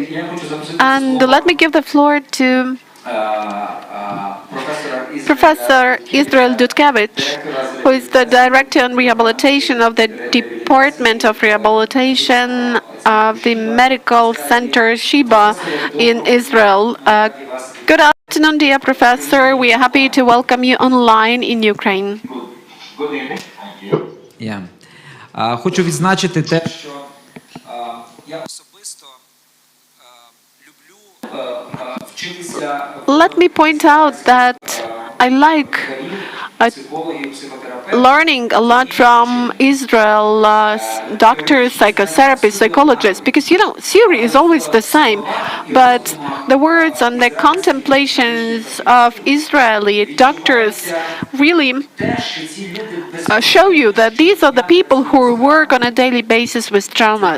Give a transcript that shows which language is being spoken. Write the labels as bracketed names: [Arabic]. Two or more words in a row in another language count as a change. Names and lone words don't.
[English] And let me give the floor to Professor Israel Dutkevich, who is the Director on Rehabilitation of the Department of Rehabilitation of the Medical Center Sheba in Israel. Good afternoon, dear Professor. We are happy to welcome you online in Ukraine. Good evening. Thank you. Yeah. [Ukrainian] Хочу відзначити те, що я особисто люблю вчитися. [English] Let me point out that I like learning a lot from Israel doctors, psychotherapists, psychologists, because, you know, theory is always the same, but the words and the contemplations of Israeli doctors really show you that these are the people who work on a daily basis with traumas.